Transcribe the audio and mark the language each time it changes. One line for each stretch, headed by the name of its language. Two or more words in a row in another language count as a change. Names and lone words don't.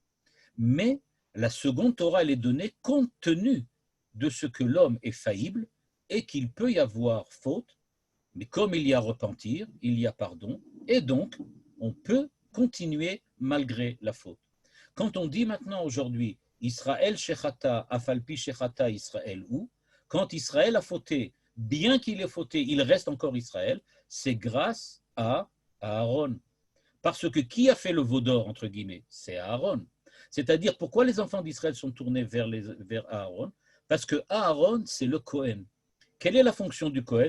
French: Mais la seconde Torah, elle est donnée compte tenu de ce que l'homme est faillible et qu'il peut y avoir faute, mais comme il y a repentir, il y a pardon, et donc on peut continuer malgré la faute. Quand on dit maintenant aujourd'hui
Hebrew: ישראל שחטא אף על פי שחטא ישראל הוא,
French: quand Israël a fauté, bien qu'il ait fauté, il reste encore Israël, c'est grâce à Aaron. Parce que qui a fait le veau d'or, entre guillemets? C'est Aaron. C'est-à-dire, pourquoi les enfants d'Israël sont tournés vers Aaron? Parce que Aaron, c'est le Kohen. Quelle est la fonction du Kohen?